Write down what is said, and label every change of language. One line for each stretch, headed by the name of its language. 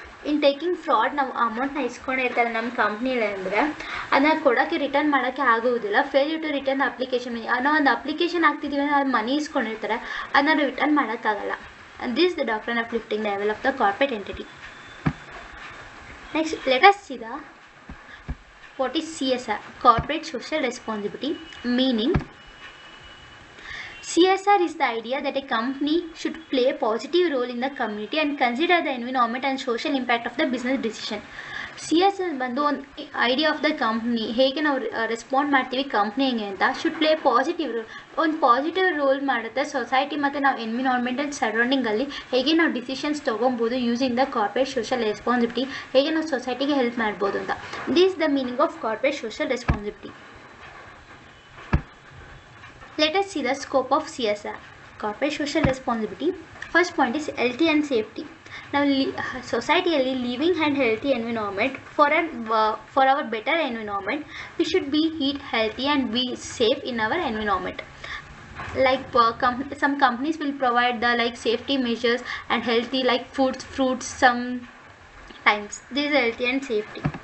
English: in taking fraud
Kannada: ನಾವು ಅಮೌಂಟ್ನ ಇಸ್ಕೊಂಡಿರ್ತಾರೆ ನಮ್ಮ ಕಂಪ್ನಿಲಿ ಅಂದರೆ ಅದನ್ನ ಕೊಡೋಕ್ಕೆ ರಿಟರ್ನ್ ಮಾಡೋಕ್ಕೆ ಆಗೋದಿಲ್ಲ. ಫೇಲ್ಯೂರ್ ಟು ರಿಟರ್ನ್ ಅಪ್ಲಿಕೇಶನ್, ನಾವು ಒಂದು ಅಪ್ಲಿಕೇಶನ್ ಹಾಕ್ತಿದ್ದೀವಿ ಅಂದರೆ ಅದು ಮನಿ ಇಸ್ಕೊಂಡಿರ್ತಾರೆ, ಅದನ್ನ ರಿಟರ್ನ್ ಮಾಡೋಕ್ಕಾಗಲ್ಲ.
English: This the doctrine of lifting the level of the corporate entity. Next let us see the what is CSR, corporate social responsibility. Meaning, CSR is the idea that a company should play a positive role in the community and consider the environment and social impact of the business decision.
Kannada: CSR ಬಂದು ಒಂದು
English: idea of the company,
Kannada: ಹೇಗೆ ನಾವು respond ಮಾಡ್ತೀವಿ ಕಂಪ್ನಿಗೆ ಅಂತ,
English: should play positive role,
Kannada: ಒಂದು positive roll ಮಾಡುತ್ತೆ society ಮತ್ತು ನಾವು ಎನ್ವಿರಾನ್ಮೆಂಟಲ್ ಸರೌಂಡಿಂಗಲ್ಲಿ ಹೇಗೆ ನಾವು ಡಿಸಿಷನ್ಸ್ ತೊಗೊಬೋದು
English: using the corporate social responsibility,
Kannada: ಹೇಗೆ ನಾವು ಸೊಸೈಟಿಗೆ ಹೆಲ್ಪ್ ಮಾಡ್ಬೋದು ಅಂತ.
English: This the meaning of corporate social responsibility. Let us see the scope of CSR, corporate social responsibility. First point is healthy and safety.
Kannada: ನಾವು ಸೊಸೈಟಿಯಲ್ಲಿ
English: Living and healthy environment for our better environment, we should be eat healthy and be safe in our environment. Like some companies will provide the like safety measures and healthy like foods, fruits sometimes. This is healthy and safety.